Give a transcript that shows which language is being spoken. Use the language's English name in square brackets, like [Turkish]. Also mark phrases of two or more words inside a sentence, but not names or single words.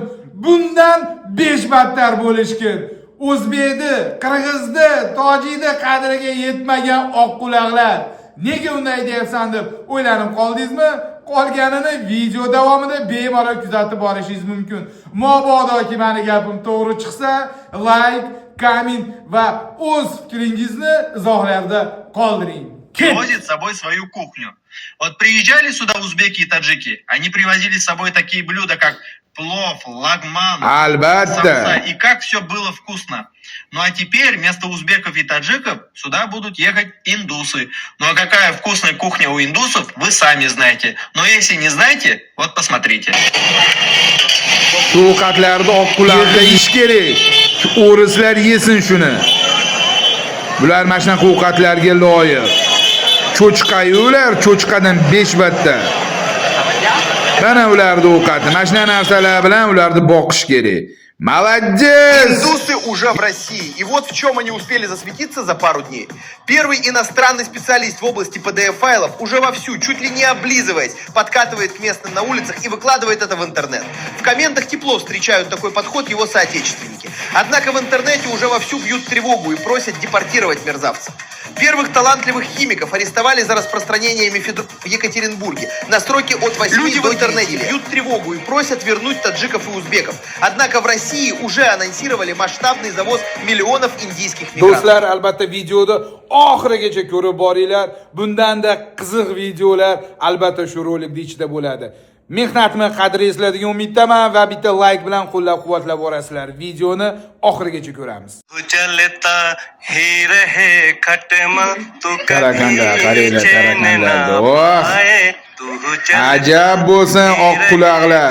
[Uzbek] Bundan 5 battar bo'lishkin. O'zbekni, qirg'izni, tojikni qadriga yetmagan oqquloqlar. Nega unday deyapsan deb o'ylanib qoldingizmi? Qolganini video davomida bemalol kuzatib borishingiz mumkin. Mabodoki meni gapim to'g'ri chiqsa, like, komment va o'z fikringizni izohlarda qoldiring. [Russian] Привозит с собой свою кухню. Вот приезжали сюда узбеки и таджики, они привозили с собой такие блюда, как плов, лагман, самса, и как все было вкусно. Ну а теперь вместо узбеков и таджиков сюда будут ехать индусы. Ну а какая вкусная кухня у индусов, вы сами знаете. Но если не знаете, вот посмотрите. [Uzbek] Ovqatlarda oqquloqqa ish kerak. O'rislar yesin shuni. Bular mana shunaqa ovqatlarga loyiq. Cho'chqayular cho'chqadan 5 battar. Mana ularning ovqati. Mana shunday narsalar bilan ularni boqish kerak. [Russian] Молодец! Индусы уже в России. И вот в чем они успели засветиться за пару дней. Первый иностранный специалист в области PDF-файлов уже вовсю, чуть ли не облизываясь, подкатывает к местным на улицах и выкладывает это в интернет. В комментах тепло встречают такой подход его соотечественники. Однако в интернете уже вовсю бьют тревогу и просят депортировать мерзавцев. Первых талантливых химиков арестовали за распространение мефедрона в Екатеринбурге на сроке от 8 Люди до в интернете бьют тревогу и просят вернуть таджиков и узбеков. Однако в России уже анонсировали масштабный завоз миллионов индийских мигрантов. [Uzbek] Do'stlar, albatta videoni oxirigacha ko'rib boringlar. Bundanda qiziq videolar albatta shu rolikning ichida bo'ladi. Mehnatni qadri esladigan umiddaman va bitta like bilan qo'llab-quvvatlab borasizlar. Videoni oxirigacha ko'ramiz. Ajab bo'lsin oqquloqlar.